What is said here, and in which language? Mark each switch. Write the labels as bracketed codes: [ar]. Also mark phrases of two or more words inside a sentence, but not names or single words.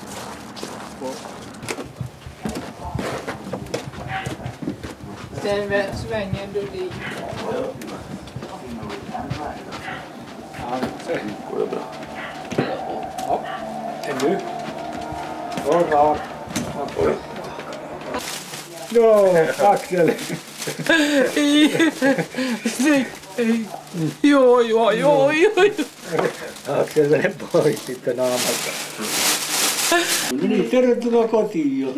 [sv] Sen svänger du dit. Ja, se går bra. Ja, ännu. Bra. [fi] No, Axel. Joo. Axel menee pois sitten naamalta. No niin, tervetuloa kotiin jo.